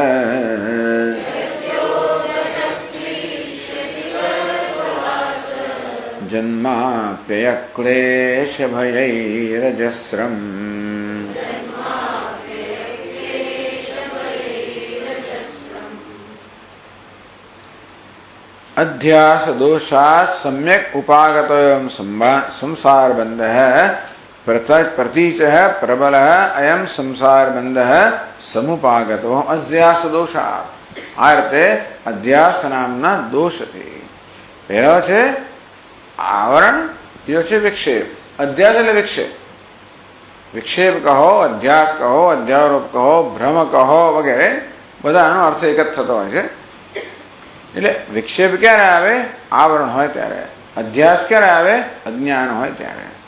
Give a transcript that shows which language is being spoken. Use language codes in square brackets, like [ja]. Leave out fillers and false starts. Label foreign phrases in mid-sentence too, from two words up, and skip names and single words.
[sa] जन्माप्ययक्लेशभयैरजस्रम् अध्यास दोषात् सम्यक् उपागतोऽयं संसारबन्धः प्रतीचः प्रबलः अयं संसारबन्धः समुपागतो अध्यास दोषात् आरते अध्यास नामना दोष [gu] છે પહેલો છે આવરણ બીજો છે વિક્ષેપ અધ્યાસ એટલે વિક્ષેપ વિક્ષેપ કહો અધ્યાસ કહો અધ્યારોપ કહો ભ્રમ કહો વગેરે બધાનો અર્થ એક જ થતો હોય છે એટલે વિક્ષેપ ક્યારે આવે આવરણ હોય ત્યારે અધ્યાસ ક્યારે આવે અજ્ઞાન હોય ત્યારે